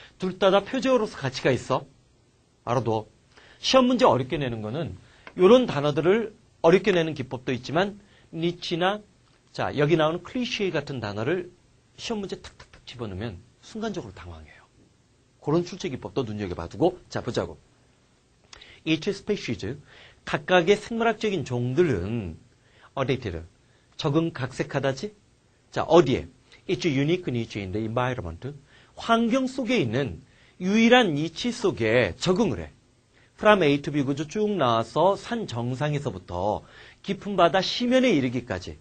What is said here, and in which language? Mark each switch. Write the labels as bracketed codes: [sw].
[ko] 둘 다 표제어로서 가치가 있어. 알아둬. 시험 문제 어렵게 내는 거는 이런 단어들을 어렵게 내는 기법도 있지만 니치나 자 여기 나오는 클리셰 같은 단어를 시험 문제 탁탁탁 집어넣으면 순간적으로 당황해요. 그런 출제 기법도 눈여겨봐두고 자 보자고. [en] Each species [ko] 각각의 생물학적인 종들은 어데이티드 적응각색하다지. 자 어디에? [en] It's unique niche in the environment. [ko] 환경 속에 있는 유일한 니치 속에 적응을 해. From A to B 구조 쭉 나와서 산 정상에서부터 깊은 바다 시면에 이르기까지.